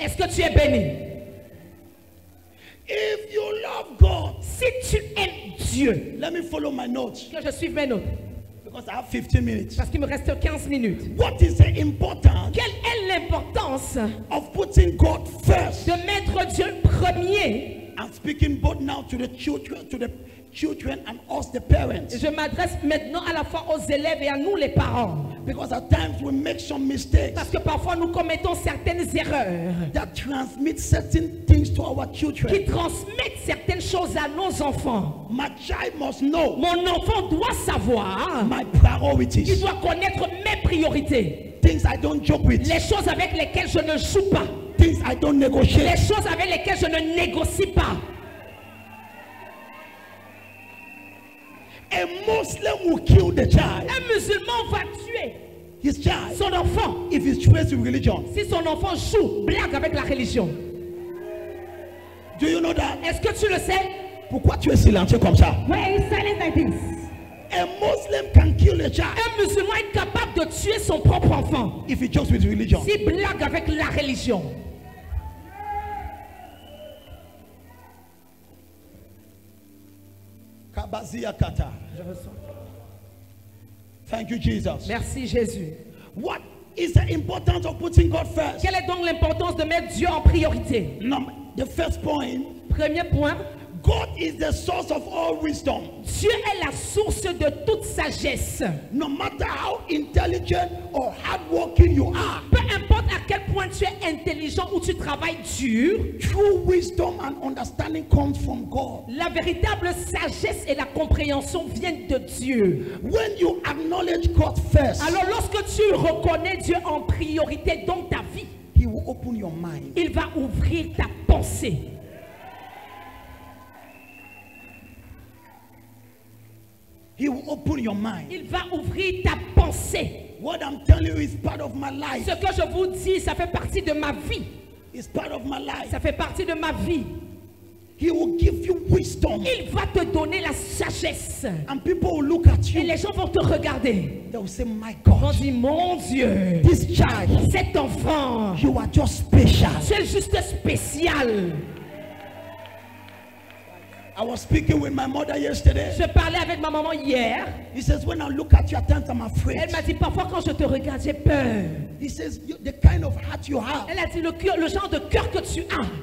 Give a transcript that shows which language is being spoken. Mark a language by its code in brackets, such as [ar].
[fr] Est-ce que tu es béni? [en] If you love God, [fr] Si tu aimes Dieu, [en] let me follow my notes [fr] que je suive mes notes, [en] because I have 15 minutes. [fr] parce qu'il me reste 15 minutes. [en] What is the importance [fr] Quelle est l'importance [en] of putting God first? [fr] de mettre Dieu premier? [en] I'm speaking both now to the children and us, the parents. [fr] Je m'adresse maintenant à la fois aux élèves et à nous les parents. [en] Because at times we make some mistakes [fr] Parce que parfois nous commettons certaines erreurs [en] that transmit certain things to our [fr] qui [en] children. [fr] transmettent certaines choses à nos enfants. [en] My child must know [fr] Mon enfant doit savoir, [en] my [fr] il [en] priorities, [fr] doit connaître mes priorités. [en] things I don't joke with, [fr] Les choses avec lesquelles je ne joue pas. [en] things I don't [fr] Les [en] negotiate. [fr] choses avec lesquelles je ne négocie pas. [en] A Muslim will kill the child, [fr] Un musulman va tuer [en] his child, [fr] son enfant [en] if he's trained in religion. [fr] si son enfant joue, blague avec la religion. [en] Do you know that? [fr] Est-ce que tu le sais? Pourquoi tu es silencieux comme ça? [en] Why is silent like this? A Muslim can kill a child [fr] Un musulman est capable de tuer son propre enfant [en] if he jokes with religion. [fr] s'il blague avec la religion. Kabaziyakata. [en] Thank you, Jesus. [fr] Merci Jésus. [en] What is the importance of putting God first? [fr] Quelle est donc l'importance de mettre Dieu en priorité? [en] The first point, [fr] Premier point, [en] God is the source of all wisdom. [fr] Dieu est la source de toute sagesse. [en] No matter how intelligent or hardworking you are, [fr] Peu importe à quel point tu es intelligent ou tu travailles dur, [en] true wisdom and understanding comes from God. [fr] la véritable sagesse et la compréhension viennent de Dieu. [en] When you acknowledge God first, [fr] Alors lorsque tu reconnais Dieu en priorité dans ta vie, [en] He will open your mind. [fr] il va ouvrir ta pensée. [en] He will open your mind. [fr] Il va ouvrir ta pensée. [en] What I'm telling you is part of my life. [fr] Ce que je vous dis, ça fait partie de ma vie. [en] It's part of my life. [fr] Ça fait partie de ma vie. [en] He will give you wisdom. [fr] Il va te donner la sagesse. [en] And people will look at [fr] Et [en] you. [fr] les gens vont te regarder. [en] They will say, my [fr] Ils vont [en] God, [fr] dire, mon Dieu, [en] this child, [fr] cet enfant, [en] you are just special. [fr] c'est juste spécial. [en] I was speaking with my mother yesterday. [fr] Je parlais avec ma maman hier. [en] He says, when I look at you at times, I'm afraid. [fr] Elle m'a dit, parfois quand je te regarde, j'ai peur. [en] He says, the kind of heart you have, [fr] Elle a dit, le genre de cœur que tu as,